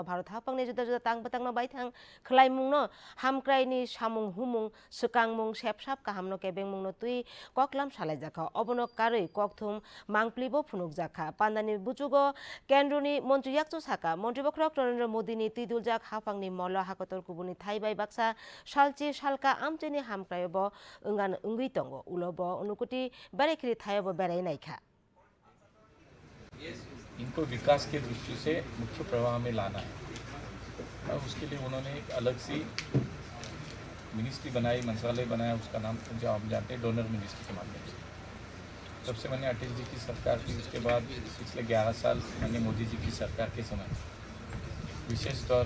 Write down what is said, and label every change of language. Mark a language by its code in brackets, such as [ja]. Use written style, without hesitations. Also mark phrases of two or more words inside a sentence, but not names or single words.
[trp] भारत हाफांनि जुदा जुदा तांबतांनो बायथां ख्लाइमुंनो हामक्राइनि सामुं हुमुं सुकांमुं सेपसाप काहामनो केबेंमुंनो तुइ कक्लाम सालाइजाखा अबनो कारै ककथुम मांप्लिबो फुनुकजाखा पान्दानि बुचुगो केन्द्रनि मन्त्री याकजो साका मन्त्री बख्रक नरेन्द्र मोदीनि तिदुलजाक हाफांनि मल हाकतर कुबुनि थाइबाय बाक्सा सालचि सालका आमचेनि हामक्रायब अंगान अंगै दङ उलब अनुकुति बेरेखिरि थायब बेराय नायखा [hi] इनको विकास की दृष्टि से मुख्य प्रवाह में लाना है और उसके लिए उन्होंने एक अलग सी मिनिस्ट्री बनाई मंत्रालय बनाया उसका नाम जो आप जानते हैं डोनर मिनिस्ट्री के माध्यम से तब से मैंने अटल जी की सरकार की उसके बाद पिछले 11 साल मैंने मोदी जी की सरकार के समय विशेष तौर